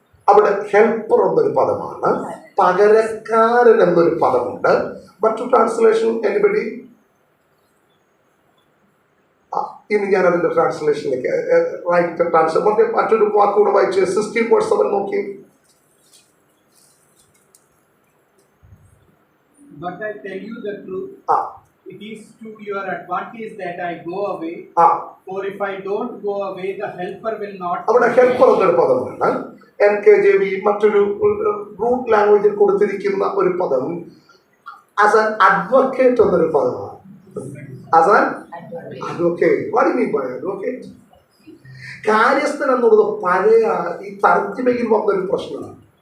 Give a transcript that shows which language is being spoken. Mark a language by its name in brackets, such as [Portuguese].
[Malayalam] അവിടെ ഹെൽപ്പർ എന്നൊരു പദമാണ്, പകരക്കാരൻ എന്നൊരു പദമുണ്ട്. മറ്റു ട്രാൻസ്ലേഷൻ എനിബഡി? ഇനി ഞാൻ അതിന്റെ ട്രാൻസ്ലേഷനിലേക്ക് റൈറ്റ് ട്രാൻസ്ലേഷൻ മറ്റൊരു വാക്കുകൂടെ വായിച്ച് 16:7 നോക്കി. [English] But I tell you the truth, it is to your advantage that I go away. For if I don't go away, the helper will not. [Malayalam] അവിടെ ഹെൽപ്പർ എന്നൊരു പദമാണ്. NKJV മറ്റൊരു റൂട്ട് ലാംഗ്വേജിൽ കൊടുത്തിരിക്കുന്ന ഒരു പദം ആസ് ആൻ അഡ്വക്കേറ്റ് എന്നൊരു പദമാണ്. As an advocate. [English] What do you mean by advocate? [Malayalam] കാര്യസ്ഥൻ എന്നുള്ളത് പഴയ ഈ തർജ്ജിമയിൽ വന്നൊരു പ്രശ്നമാണ്.